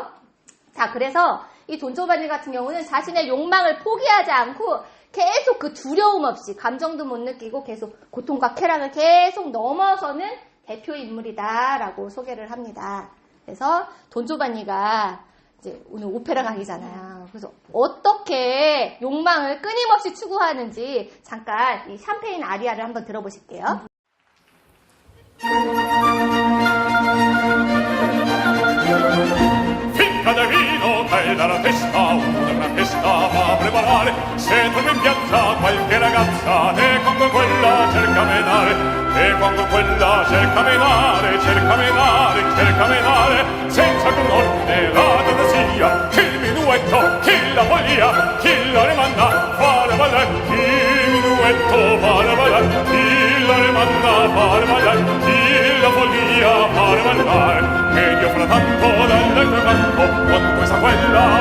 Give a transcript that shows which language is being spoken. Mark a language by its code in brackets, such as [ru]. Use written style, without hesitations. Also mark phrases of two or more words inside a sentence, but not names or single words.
[ko] 자, 그래서 이 돈조반니 같은 경우는 자신의 욕망을 포기하지 않고 계속 그 두려움 없이 감정도 못 느끼고 계속 고통과 쾌락을 계속 넘어서는 대표 인물이다라고 소개를 합니다. 그래서 돈조반니가 이제 오늘 오페라 강의잖아요. 그래서 어떻게 욕망을 끊임없이 추구하는지 잠깐 이 샴페인 아리아를 한번 들어보실게요. [it] Finca de vino cae dalla testa, una gran festa va a preparare. Se trovi in piazza qualche ragazza, e quando quella cerca menare, e quando quella cerca menare, cerca menare, cerca menare, senza alcun ordine la donna sia, chi il minuetto, chi la follia, chi la rimanda, fare ballare, il minuetto fare ballare, chi la rimanda, fare ballare, chi la follia, fare ballare, meglio fra tanto dall'altro canto, quando questa quella